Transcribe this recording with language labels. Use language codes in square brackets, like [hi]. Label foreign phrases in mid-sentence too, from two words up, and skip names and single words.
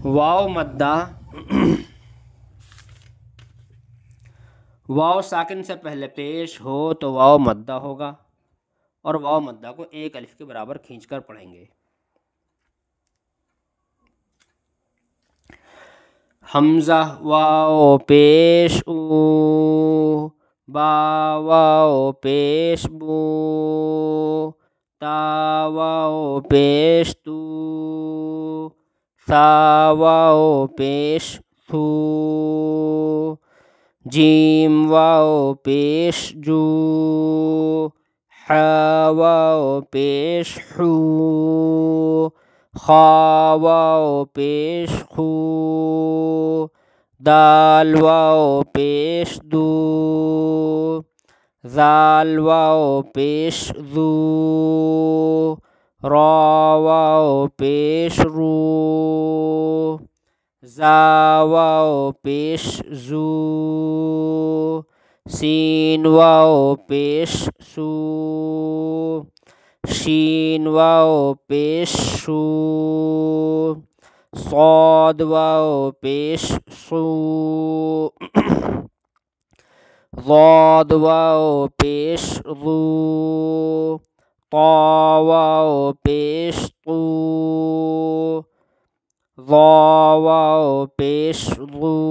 [ur] واو مدہ، واو ساکن سے پہلے پیش ہو تو واو مدہ ہوگا، اور واو مدہ کو ایک الف کے برابر کھینچ کر پڑھیں گے۔ حمزہ واو پیش او، با واو پیش بو، تا واو پیش تو، ثا واو پیش ثو، جیم واو پیش جو، حا واو پیش حو، خا واو پیش خو، دال واو پیش دو، ذال واو پیش ذو، را واو پیش رو، زا واو پیش زو، سین واو پیش سو، شین واو پیش شو، صاد واو پیش سو، ضاد واو پیش ضو، طا واو پیش طو، ظا واو پیش ضو،